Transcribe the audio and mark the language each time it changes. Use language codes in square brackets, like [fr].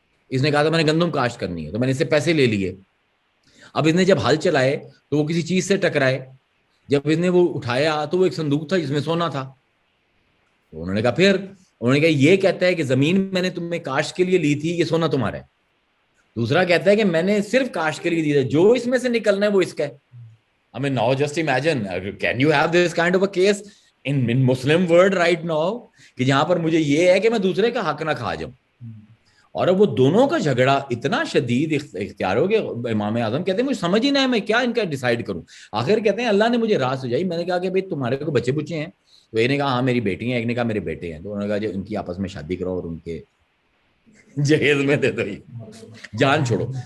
[ur] اس نے کہا تھا میں نے گندم کاشت کرنی ہے, تو میں نے اس سے پیسے لے لیے. اب اس نے جب ہل چلائے تو وہ کسی چیز سے ٹکرائے, جب اس نے وہ اٹھایا تو وہ ایک صندوق تھا جس میں سونا تھا. تو انہوں نے کہا پھر, انہوں نے کہا یہ کہتا ہے کہ زمین میں نے تمہیں کاشت کے لیے لی تھی, یہ سونا تمہارا ہے. دوسرا کہتا ہے کہ میں نے صرف کاشت کے لیے دی تھی, جو اس میں سے نکلنا ہے وہ اس کا ہے. [en] I mean, now just imagine, can you have this kind of a case in Muslim world right now, [ur] کہ جہاں پر مجھے یہ ہے کہ میں دوسرے کا حق نہ کھا جاؤں. اور اب وہ دونوں کا جھگڑا اتنا شدید اختیار ہو کہ امام اعظم کہتے ہیں مجھے سمجھ ہی نہ ہے میں کیا ان کا ڈیسائیڈ کروں. آخر کہتے ہیں اللہ نے مجھے راہ سجائی. میں نے کہا کہ بھائی تمہارے کو بچے بچے ہیں؟ تو ایک نے کہا ہاں میری بیٹی ہیں, ایک نے کہا میرے بیٹے ہیں. تو انہوں نے کہا جو ان کی آپس میں شادی کرو اور ان کے جہیز میں دے دو, جان چھوڑو.